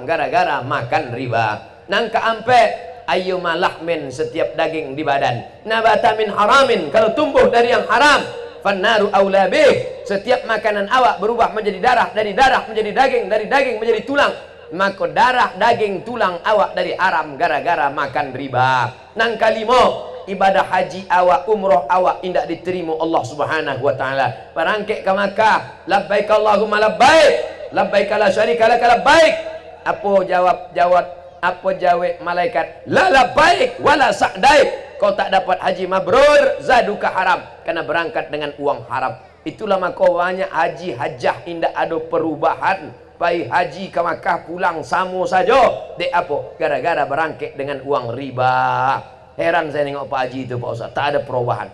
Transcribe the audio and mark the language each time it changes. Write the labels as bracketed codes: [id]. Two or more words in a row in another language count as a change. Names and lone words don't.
[id] Gara-gara makan riba. [min] Nang keampe, [ar] أيما لحم, [min] setiap daging di badan, [ar] نبت من حرام, [id] kalau tumbuh dari yang haram, [ar] فالنار أولى به, [id] setiap makanan awak berubah menjadi darah, dari darah menjadi daging, dari daging menjadi tulang, maka darah, daging, tulang awak dari haram gara-gara makan riba. [min] Nang kalimo, ibadah haji awak, umroh awak indak diterima Allah [ar] سبحانه وتعالى. [id] Berangkit ke Makkah, [ar] لبيك اللهم لبيك، لبيك لا شريك لك لبيك. [id] Apa jawab malaikat? [ar] لا لبيك ولا سعديك. [id] Kau tak dapat haji mabrur, [ar] زادك حرام, [id] karena berangkat dengan uang haram. [min] Itulah maka banyak haji hajah indak ada perubahan. Pai haji ke Makkah pulang sama saja. Dek apa? [id] Gara-gara berangkat dengan uang riba. Heran saya tengok Pak Haji itu Pak Ustaz, tak ada perubahan.